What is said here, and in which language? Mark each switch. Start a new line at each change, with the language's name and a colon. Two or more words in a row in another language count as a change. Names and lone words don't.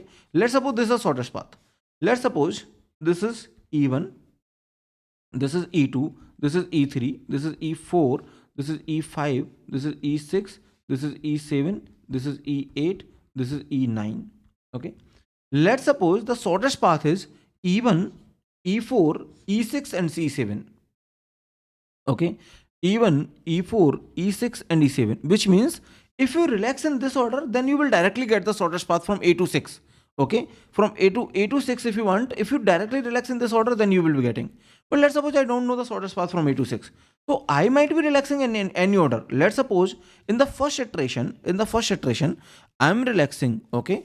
English: Let's suppose this is the shortest path. Let's suppose this is E1, this is E2, this is E3, this is E4, this is E5, this is E6, this is E7, this is E8, this is E9. Okay. Let's suppose the shortest path is E1, E4, E6 and C7. Okay. E1, E4, E6 and E7, which means if you relax in this order, then you will directly get the shortest path from A to 6. Okay. From A to 6 if you want, if you directly relax in this order, then you will be getting. But let's suppose I don't know the shortest path from A to 6. So I might be relaxing in any order. Let's suppose in the first iteration, I'm relaxing, okay?